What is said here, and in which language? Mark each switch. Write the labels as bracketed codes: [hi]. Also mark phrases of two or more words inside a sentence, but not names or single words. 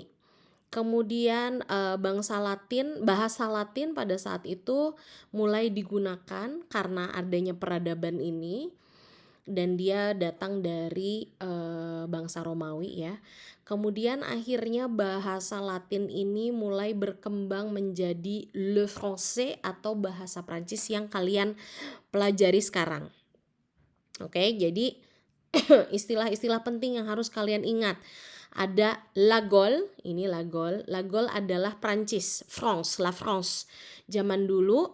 [id] Kemudian bahasa Latin pada saat itu mulai digunakan karena adanya peradaban ini, dan dia datang dari bangsa Romawi ya. Kemudian akhirnya bahasa Latin ini mulai berkembang menjadi [fr] le français [id] atau bahasa Prancis yang kalian pelajari sekarang. Oke, jadi istilah-istilah penting yang harus kalian ingat. Ada La Gaule, ini La Gaule. La Gaule adalah Prancis, France, La France zaman dulu.